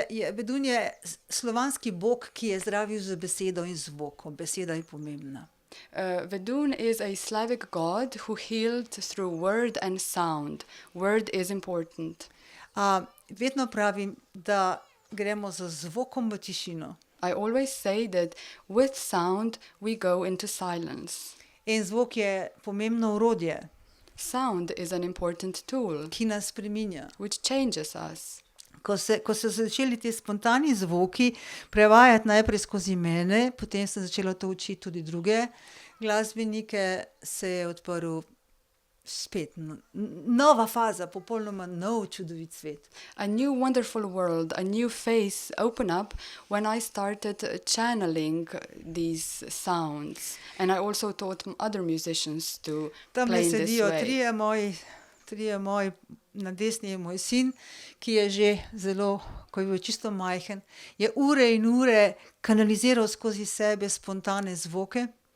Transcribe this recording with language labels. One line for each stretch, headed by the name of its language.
Slovenian: Vedun je slovanski bog, ki je zdravil z besedo in zvokom. Beseda je pomembna.
English: Vedun is a Slavic god who healed through word and sound. Word is important.
Slovenian: Vedno pravim, da gremo z zvokom v tišino.
English: I always say that with sound we go into silence.
Slovenian: In zvok je pomembno orodje.
English: Sound is an important tool,
Slovenian: ki nas spreminja.
English: Which changes us.
Slovenian: Ko so začeli ti spontani zvoki prevajati najprej skozi mene, potem sem začela to učiti tudi druge glasbenike, se je odprl spet nova faza, popolnoma nov čudovit svet.
English: A new wonderful world, a new face open up when I started channeling these sounds. And I also taught other musicians to play in this way.
Slovenian: Tam trije moji, na desni je moj sin, ki je že zelo, ko je bil čisto majhen, je ure in ure kanaliziral skozi sebe spontane zvoke.